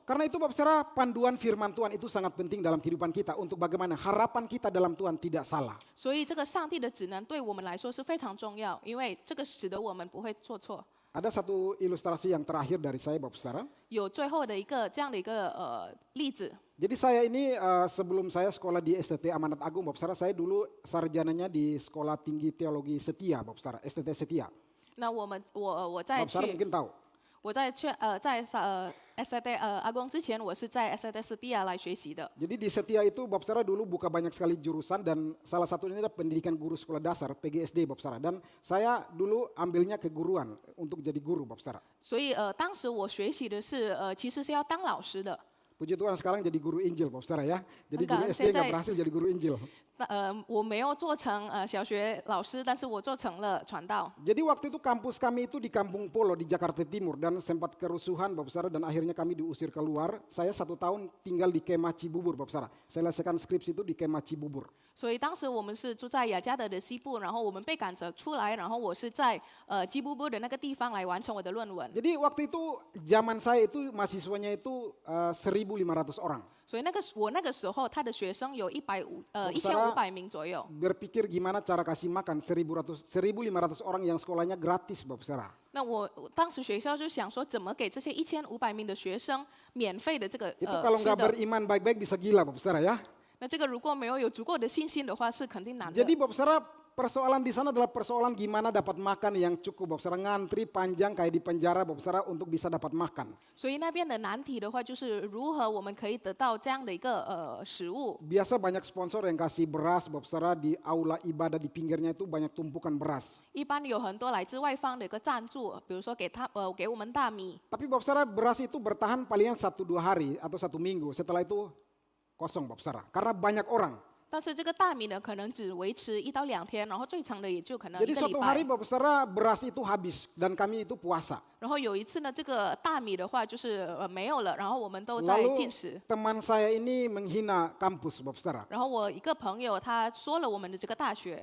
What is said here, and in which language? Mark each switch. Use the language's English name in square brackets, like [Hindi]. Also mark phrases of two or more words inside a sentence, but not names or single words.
[Indonesian] Karena itu Bapak saudara, panduan firman Tuhan itu sangat penting dalam kehidupan kita untuk bagaimana harapan kita dalam Tuhan tidak salah. [Chinese] 所以这个上帝的指南对我们来说是非常重要，因为这个使得我们不会做错。 [Indonesian] Ada satu ilustrasi yang terakhir dari saya Bapak saudara. [Chinese] 有最后的一个这样的一个例子。 [Indonesian] Jadi saya ini sebelum saya sekolah di STT Amanat Agung Bapak saudara, saya dulu sarjananya di Sekolah Tinggi Teologi Setia Bapak saudara, STT Setia. [Chinese] 那我在 [Indonesian] Bapak saudara [Chinese] 去 [Indonesian] mungkin tahu. [Chinese] 我在STT 阿公之前，我是在 STT Setia 来学习的。 [Indonesian] Jadi di Setia itu Bapak saudara dulu buka banyak sekali jurusan dan salah satunya adalah pendidikan guru sekolah dasar PGSD Bapak saudara. Dan saya dulu ambilnya keguruan untuk jadi guru Bapak saudara. [Chinese] 所以当时我学习的是其实是要当老师的。 [Indonesian] Puji Tuhan sekarang jadi guru Injil Bapak saudara ya. Jadi Enggak, guru SD saya nggak berhasil jadi guru Injil. [Chinese] 我没有做成小学老师，但是我做成了传道。 [Indonesian] Jadi waktu itu kampus kami itu di Kampung Polo di Jakarta Timur dan sempat kerusuhan Bapak Saudara dan akhirnya kami diusir keluar. Saya 1 tahun tinggal di Kemah Cibubur Bapak Saudara. Saya selesaikan skripsi itu di Kemah Cibubur. [Chinese] 所以当时我们是住在雅加德的西部，然后我们被赶着出来，然后我是在基布波的那个地方来完成我的论文。 [Indonesian] Jadi waktu itu zaman saya itu mahasiswanya itu 1.500 orang. [Chinese] 所以我那个时候他的学生有1500名左右。 [Indonesian] Berpikir gimana cara kasih makan 1.500 orang yang sekolahnya gratis Bapak Saudara. [Chinese] 那我当时学校就想说，怎么给这些1500名的学生免费的这个 [Indonesian] Itu kalau [Chinese] 吃 [Indonesian] nggak [Chinese] 的？ [Indonesian] beriman baik-baik bisa gila Bapak Saudara ya. [Chinese] 那这个如果没有足够的信心的话，是肯定难的。 [Indonesian] Jadi Bapak Saudara persoalan di sana adalah persoalan gimana dapat makan yang cukup Bapak Saudara, ngantri panjang kayak di penjara Bapak Saudara untuk bisa dapat makan. [Chinese] 所以那边的难题的话，就是如何我们可以得到这样的一个食物。 [Indonesian] Biasa banyak sponsor yang kasih beras Bapak Saudara di aula ibadah di pinggirnya itu banyak tumpukan beras. [Chinese] 一般有很多来自外方的一个赞助，比如说给我们大米。 [Indonesian] Tapi Bapak Saudara beras itu bertahan palingan 1-2 hari atau 1 minggu. Setelah itu kosong Bapak Saudara. Karena banyak orang. [Chinese] 但是这个大米呢，可能只维持1到2天，然后最长的也就可能 [Indonesian] Jadi [Chinese] 1个礼 [Indonesian] suatu hari [Chinese] 拜。 [Indonesian] Bapak Saudara beras itu habis dan kami itu puasa. [Chinese] 然后有一次呢，这个大米的话就是没有了，然后我们都在 [Indonesian] Lalu [Chinese] 禁食。 [Indonesian] teman saya ini menghina kampus Bapak Saudara. [Chinese] 然后我一个朋友他说了我们的这个大学，